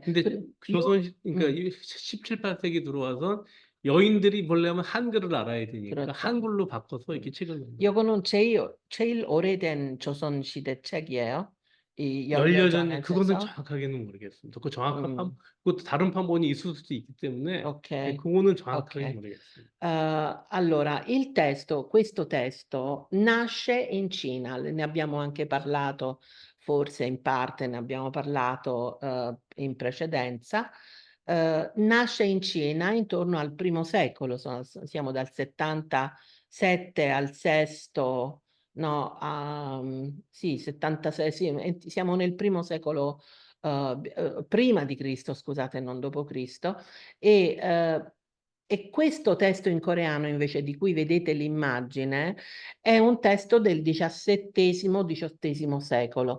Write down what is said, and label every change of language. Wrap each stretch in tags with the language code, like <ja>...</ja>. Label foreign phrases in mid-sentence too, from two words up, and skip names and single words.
<ko>근데 그러니까 17, 18세기 들어와서 여인들이 보려면 한글을 알아야 되니까 그렇죠. 한글로 바꿔서 이렇게 책을 만들었어요. 요거는 제일 오래된 조선시대 책이에요. 이 열려전 그거는 열려전에서. 정확하게는 모르겠습니다. 그 정확한 음, 그것도 다른 판본이 있을 수도 있기 때문에 ok, 그거는 정확하게 ok. 모르겠습니다.</ko> <it>Allora, questo testo nasce in Cina, ne abbiamo anche parlato, forse in parte ne abbiamo parlato in precedenza. Nasce in Cina intorno al primo secolo, siamo dal 77 al sesto, no, sì, 76, sì, siamo nel primo secolo prima di Cristo, scusate, non dopo Cristo, e questo testo in coreano, invece, di cui vedete l'immagine, è un testo del XVII-XVIII secolo.</it>